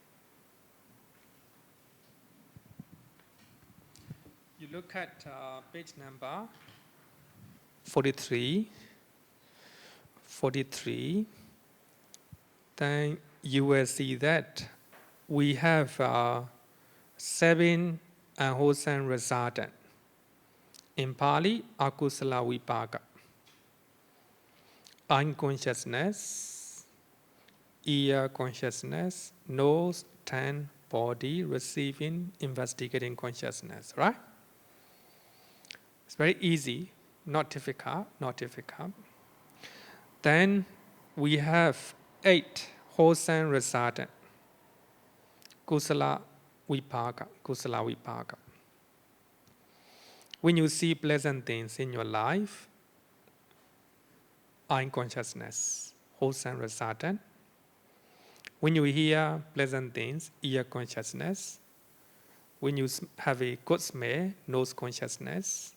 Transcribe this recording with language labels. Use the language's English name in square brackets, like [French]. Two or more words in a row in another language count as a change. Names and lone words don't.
[English] You look at page number 43, then you will see that we have 7 unwholesome resultant. In Pali, [Pali] akusala vipaka. [English] Eye consciousness, ear consciousness, nose, tongue, body, receiving, investigating consciousness, right? It's very easy, not difficult. Then we have 8 wholesome resultant. [Pali] Kusala vipaka. [English] When you see pleasant things in your life, eye consciousness, wholesome resultant. When you hear pleasant things, ear consciousness. When you have a good smell, nose consciousness.